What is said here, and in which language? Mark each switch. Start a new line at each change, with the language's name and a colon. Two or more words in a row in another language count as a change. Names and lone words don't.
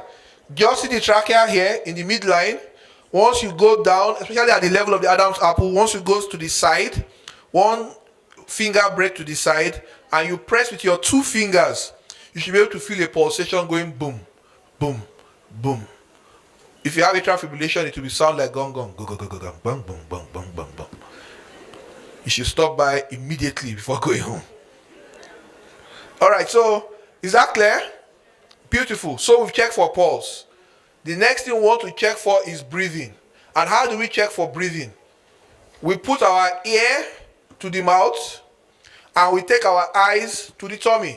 English: Just see the trachea here in the midline. Once you go down, especially at the level of the Adam's apple, once you go to the side, one finger break to the side, and you press with your two fingers, you should be able to feel a pulsation going boom, boom, boom. If you have atrial fibrillation, it will be sound like gong gong, go go go go go, bang bang bang bang bang bang. You should stop by immediately before going home. All right, so is that clear? Beautiful. So we've checked for pulse. The next thing we want to check for is breathing. And how do we check for breathing? We put our ear to the mouth and we take our eyes to the tummy.